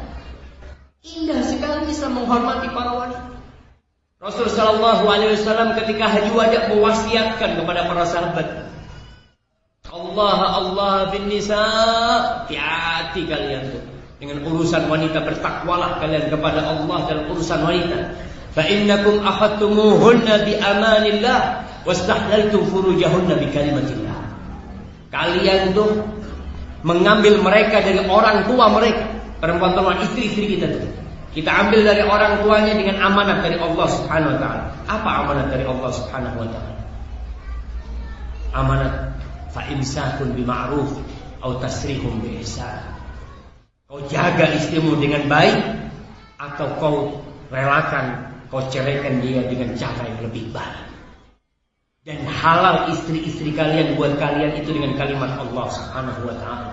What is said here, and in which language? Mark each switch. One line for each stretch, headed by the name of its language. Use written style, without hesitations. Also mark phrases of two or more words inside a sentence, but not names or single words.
Indonesian: Indah sekali Islam menghormati para wanita. Rasul
Arabic: صلى الله عليه وسلم
Indonesian: ketika haji wada mewasiatkan kepada para sahabat,
Arabic: الله في النساء,
Indonesian: hati-hati kalian tuh dengan urusan wanita, bertakwalah kalian kepada Allah dalam urusan wanita.
Arabic: فإنكم أخذتموهن بأمان الله واستحللتم فروجهن بكلمة الله.
Indonesian: Kalian tuh mengambil mereka dari orang tua mereka, perempuan-perempuan istri-istri kita tuh. Kita ambil dari orang tuanya dengan amanat dari Allah
Arabic: سبحانه وتعالى.
Indonesian: Apa amanat dari Allah
Arabic: سبحانه وتعالى?
Indonesian: Amanat
Arabic: فإمساك بمعروف
Indonesian: atau
Arabic: تسريح بإحسان.
Indonesian: Kau jaga istrimu dengan baik atau kau relakan, kau ceraikan dia dengan cara yang lebih baik. Dan halal istri-istri kalian buat kalian itu dengan kalimat Allah
Arabic: سبحانه وتعالى.